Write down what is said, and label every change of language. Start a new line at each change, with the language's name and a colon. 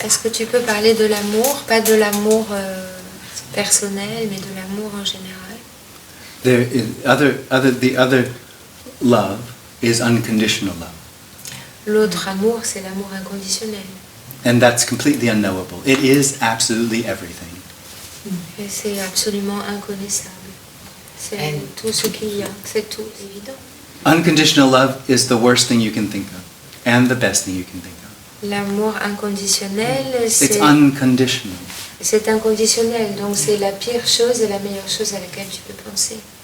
French: Est-ce que tu peux parler de l'amour, pas de l'amour personnel, mais de l'amour en général?
English: The other love is unconditional love.
French: L'autre amour, c'est l'amour inconditionnel.
English: And that's completely unknowable. It is absolutely everything.
French: Et c'est absolument inconnaissable. C'est tout ce qu'il y a, c'est tout évident.
English: Unconditional love is the worst thing you can think of, and the best thing you can think of.
French: L'amour inconditionnel,
English: It's unconditional.
French: c'est inconditionnel, donc c'est la pire chose et la meilleure chose à laquelle tu peux penser.